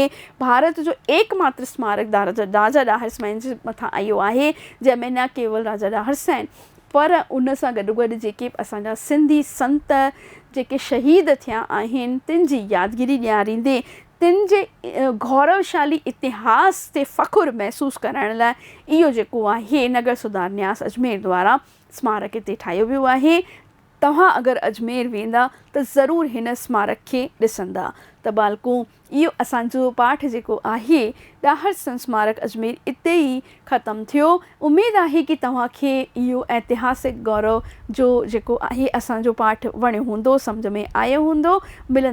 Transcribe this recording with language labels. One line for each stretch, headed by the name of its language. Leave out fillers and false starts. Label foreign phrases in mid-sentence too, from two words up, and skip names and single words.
Sindhi: भारत जो एकमात्र स्मारक राजा ॾाहर सेन जे मथां आयो आहे, जंहिंमें न केवल राजा ॾाहर सेन पर उन सां गॾु गॾु जेके असांजा सिंधी संत जेके शहीद थिया आहिनि तिन जी यादगिरी ॾियारींदे तिन जे गौरवशाली इतिहास ते फ़ख़ुरु महसूसु करण लाइ इहो जेको आहे नगर सुधार न्यास अजमेर द्वारा स्मारक हिते ठाहियो वियो आहे। तव्हां अगरि अजमेर वेंदा त ज़रूरु हिन स्मारक खे ॾिसंदा। त बालको इहो असांजो पाठ जेको आहे ॾाहर सेन स्मारक अजमेर इते ई ख़तमु थियो। उमेदु आहे कि तव्हांखे इहो ऐतिहासिक गौरव जो जेको आहे असांजो पाठ वणियो हूंदो, सम्झ में आयो हूंदो।